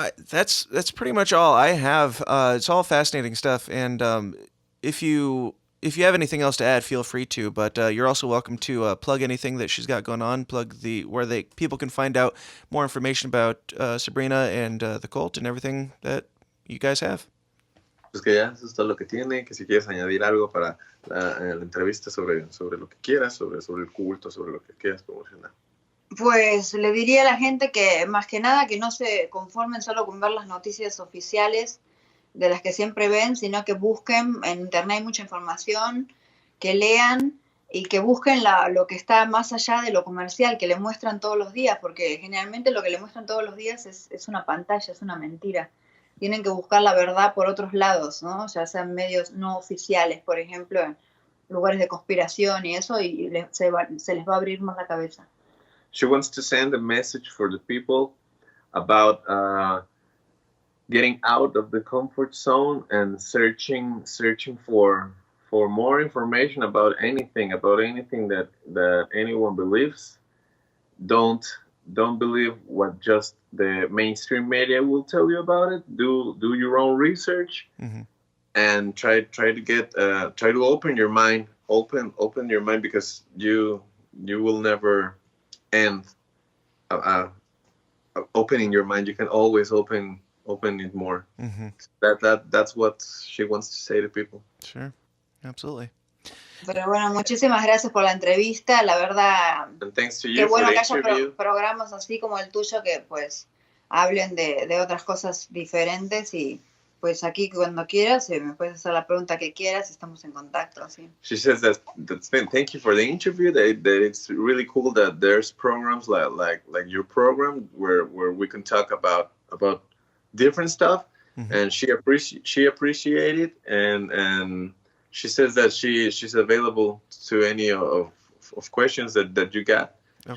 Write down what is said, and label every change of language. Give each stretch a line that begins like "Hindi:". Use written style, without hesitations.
English: That's pretty much all I have. It's all fascinating stuff, and if you have anything else to add, feel free to. But you're also welcome to plug anything that she's got going on. Plug where people can find out more information about Sabrina and the cult and everything that you guys have.
Spanish: Pues que ya eso es todo lo que tiene, que si quieres añadir algo para la entrevista sobre lo que quieras, sobre el culto, sobre lo que quieras promocionar. Pues le diría a la gente que más que nada que no se conformen solo con ver las noticias oficiales de las que siempre ven, sino que busquen, en internet hay mucha información, que lean y que busquen lo que está más allá de lo comercial, que le muestran todos los días, porque generalmente lo que le muestran todos los días es una pantalla, es una mentira. Tienen que buscar la verdad por otros lados, ¿no? Ya sean medios no oficiales, por ejemplo, en lugares de conspiración y eso, y se les va a abrir más la cabeza.
English: She wants to send a message for the people about getting out of the comfort zone and searching for more information about anything that anyone believes. Don't believe what just the mainstream media will tell you about it. Do your own research, and try to open your mind. Open your mind, because you will never end opening your mind. You can always open it more. That's what she wants to say to people. Sure, absolutely.
Spanish: Pero bueno, muchísimas gracias por la entrevista, la verdad.
English: And thanks to you
Spanish: qué bueno
English: for the
Spanish: que haya
English: interview.
Spanish: Programas así como el tuyo que pues hablen de otras cosas diferentes, y pues aquí cuando quieras me puedes hacer la pregunta que quieras, estamos en contacto, así.
English: She says that's been, thank you for the interview. That it's really cool that there's programs like your program where we can talk about different stuff, and she appreciated it, and she says that she's available to any of questions that you got. Okay.